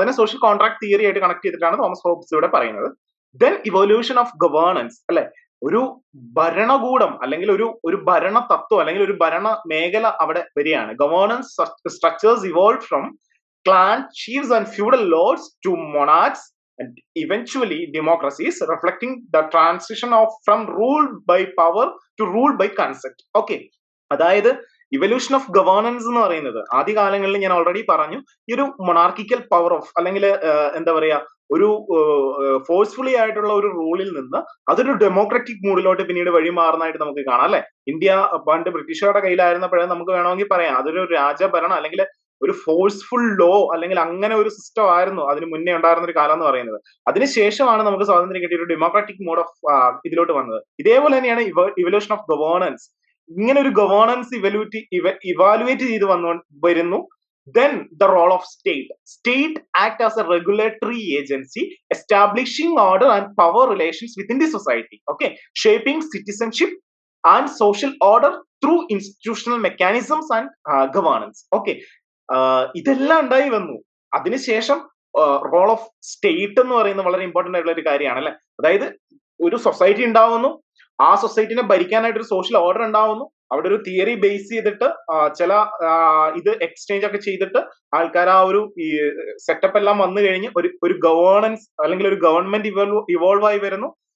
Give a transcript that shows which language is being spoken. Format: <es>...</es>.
<ml>അതിനെ social contract theory ആയിട്ട് connect ചെയ്തിട്ടാണ് തോമസ് ഹോബ്സ് ഇവിടെ പറയുന്നത്.</ml> <en>then evolution of governance</en> <ml>അല്ലെ. ഒരു ഭരണകൂടം അല്ലെങ്കിൽ ഒരു ഭരണ തത്വം അല്ലെങ്കിൽ ഒരു ഭരണ മേഖല അവിടെ വരികയാണ്.</ml> <en>Governance structures evolve from clan chiefs and feudal lords to monarchs and eventually democracy is reflecting the transition of from rule by power to rule by consent.</en> <ml>Okay, അതായത് ഇവല്യൂഷൻ ഓഫ് ഗവേണൻസ് എന്ന് പറയുന്നത് ആദ്യകാലങ്ങളിൽ ഞാൻ ഓൾറെഡി പറഞ്ഞു, ഈ ഒരു monarchical power of അല്ലെങ്കിൽ എന്താ പറയാ ഒരു ഫോഴ്സ്ഫുള്ളി ആയിട്ടുള്ള ഒരു റൂളിൽ നിന്ന് അതൊരു ഡെമോക്രാറ്റിക് മൂഡിലോട്ട് പിന്നീട് വഴിമാറുന്നതായിട്ട് നമുക്ക് കാണാം അല്ലെ. ഇന്ത്യ പണ്ട് ബ്രിട്ടീഷുകാരുടെ കയ്യിലായിരുന്നപ്പോഴേ നമുക്ക് വേണമെങ്കിൽ പറയാം അതൊരു രാജഭരണം അല്ലെങ്കിൽ ഒരു ഫോഴ്സ്ഫുൾ ലോ അല്ലെങ്കിൽ അങ്ങനെ ഒരു സിസ്റ്റം ആയിരുന്നു അതിന് മുന്നേ ഉണ്ടായിരുന്ന ഒരു കാലം എന്ന് പറയുന്നത്. അതിനുശേഷമാണ് നമുക്ക് സ്വാതന്ത്ര്യം കിട്ടിയ ഒരു ഡെമോക്രാറ്റിക് മോഡ് ഓഫ് ഇതിലോട്ട് വന്നത്. ഇതേപോലെ തന്നെയാണ് ഇവല്യൂഷൻ ഓഫ് ഗവേണൻസ്. ഇങ്ങനെ ഒരു ഗവേണൻസ് ഇവാലുവേറ്റ് ചെയ്ത് വരുന്നു.</ml> <en>Then the role of state act as a regulatory agency establishing order and power relations within the society, okay, shaping citizenship and social order through institutional mechanisms and governance.</en> <ml>Okay, ഇതെല്ലാം ഉണ്ടായി വന്നു. അതിനുശേഷം role of state എന്ന് പറയുന്നത് വളരെ important ആയിട്ടുള്ള ഒരു കാര്യമാണ് അല്ലെ. അതായത് ഒരു സൊസൈറ്റി ഉണ്ടാവുന്നു, ആ സൊസൈറ്റിനെ ഭരിക്കാനായിട്ട് ഒരു സോഷ്യൽ ഓർഡർ ഉണ്ടാവുന്നു, അവിടെ ഒരു തിയറി ബേസ് ചെയ്തിട്ട് ചില ഇത് എക്സ്ചേഞ്ച് ഒക്കെ ചെയ്തിട്ട് ആൾക്കാർ ആ ഒരു സെറ്റപ്പ് എല്ലാം വന്നു കഴിഞ്ഞ് ഒരു ഗവേണൻസ് അല്ലെങ്കിൽ ഒരു ഗവൺമെന്റ് ഇവോൾവ് ആയി വരുന്നു.</ml>